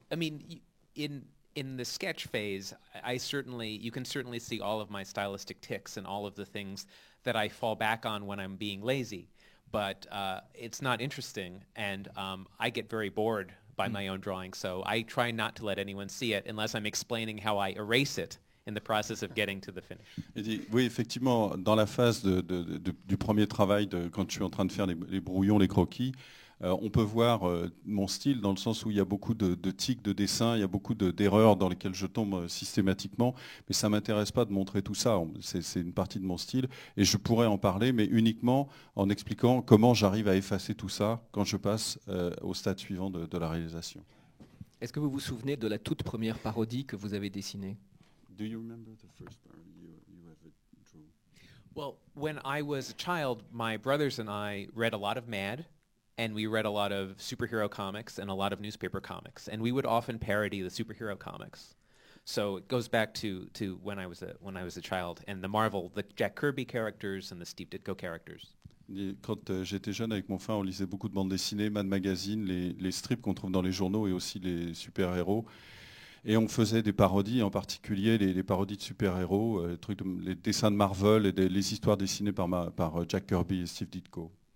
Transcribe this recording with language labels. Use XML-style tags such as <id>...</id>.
<en>I mean, in the sketch phase, you can certainly see all of my stylistic tics and all of the things that I fall back on when I'm being lazy. But it's not interesting, and I get very bored by my own drawing. So I try not to let anyone see it unless I'm explaining how I erase it in the process of getting to the finish.</en> <fr>Il dit, oui, effectivement, dans la phase du premier travail, quand je suis en train de faire les brouillons, les croquis, on peut voir mon style dans le sens où il y a beaucoup de tics de dessin, il y a beaucoup d'erreurs dans lesquelles je tombe systématiquement, mais ça ne m'intéresse pas de montrer tout ça, c'est une partie de mon style, et je pourrais en parler, mais uniquement en expliquant comment j'arrive à effacer tout ça quand je passe au stade suivant de la réalisation. Est-ce que vous vous souvenez de la toute première parodie que vous avez dessinée?</fr> <en>Do you remember the first parody you ever drew? Well, when I was a child, my brothers and I read a lot of Mad, and we read a lot of superhero comics and a lot of newspaper comics, and we would often parody the superhero comics. So it goes back to when I was a child, and the Jack Kirby characters and the Steve Ditko characters.</en> <fr>Quand j'étais jeune avec mon frère, on lisait beaucoup de bandes dessinées, Mad Magazine, les strips qu'on trouve dans les journaux et aussi les super-héros. Et on faisait des parodies, en particulier les parodies de super-héros, les dessins de Marvel et les histoires dessinées par Jack Kirby et Steve Ditko.</fr>